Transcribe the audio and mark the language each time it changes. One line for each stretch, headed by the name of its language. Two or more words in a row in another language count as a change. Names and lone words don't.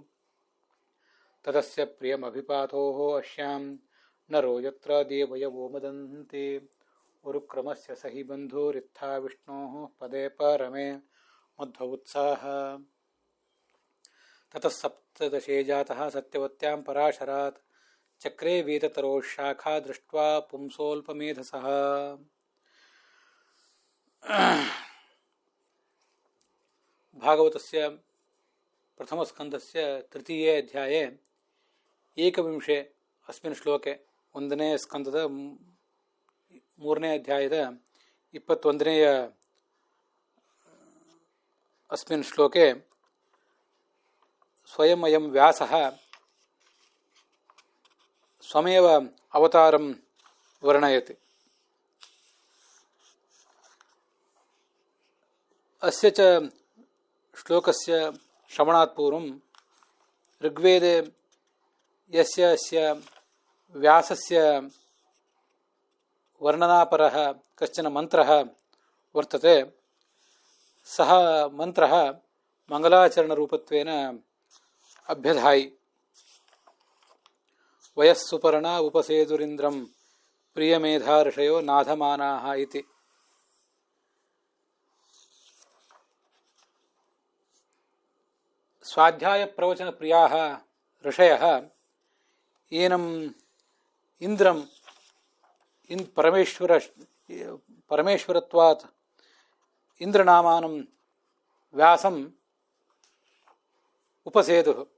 Sanskrit: ತತಸ್ಯ ಪ್ರಿಯಮಭಿಪಾತೋಃ ಅಶ್ಯಾಂ ನರೋ ಯತ್ರ ದೇವಯವೋ ಮದಂತೆ ಉರುಕ್ರಮಸ್ಯ ಸಹಿ ಬಂಧುರಿತ್ಥಾ ವಿಷ್ಣೋಃ ಪದೇ ಪರಮೇ ಮಧ್ವ ಉತ್ಸಾಹ ತತಃ ಸಪ್ತದಶೇ ಜಾತಃ ಸತ್ಯವತ್ಯಾಂ ಪರಾಶರಾತ್ ಚಕ್ರೇ ವೇದತರೋಃ ಶಾಖಾ ದೃಷ್ಟ್ವಾ ಪುಂಸೋಲ್ಪಮೇಧಸಃ. ಭಾಗವತಸ್ಯ ಪ್ರಥಮಸ್ಕಂದಸ್ಯ ತೃತೀಯೇ ಅಧ್ಯಾಯೇ ಏಕವಿಂಶೆ ಅಸ್ಮಿನ್ ಶ್ಲೋಕೆ
Kannada: ಒಂದನೇ ಸ್ಕಂದದ ಮೂರನೇ ಅಧ್ಯಾಯದ 21ನೇಯ
Sanskrit: ಅಸ್ಮಿನ್ ಶ್ಲೋಕೆ ಸ್ವಯಂ ಅಯಂ ವ್ಯಾಸಃ ಸ್ವಮೇವ ಅವತಾರಂ ವರ್ಣಯತಿ. ಅಸ್ಯ ಚ ಶ್ಲೋಕಸ್ಯ ಶ್ರವಣಾತ್ ಪೂರ್ವಂ ಋಗ್ವೇದೆ ಯಸ್ಯ ಅಸ್ಯ ವ್ಯಾಸಸ್ಯ ವರ್ಣನಾಪರಃ ಕಶ್ಚನ ಮಂತ್ರಃ ವರ್ತತೆ. ಸಹ ಮಂತ್ರಃ ಮಂಗಲಾಚರಣರೂಪತ್ವೇನ ಅಭ್ಯಧಾಯಿ. ವಯಸ್ಸುಪರ್ಣಾ ಉಪಸೇದುರಿಂದ್ರಂ ಪ್ರಿಯಮೇಧಾ ಋಷಯೋ ನಾಧಮಾನಾಃ ಇತಿ. ಸ್ವಾಧ್ಯಾಯ ಪ್ರವಚನ ಪ್ರಿಯಾಃ ಋಷಯಃ ಏನಂ ಇಂದ್ರಂ ಪರಮೇಶ್ವರತ್ವಾತ್ ಇಂದ್ರನಾಮಾನಂ ವ್ಯಾಸಂ ಉಪಸೇದುಃ.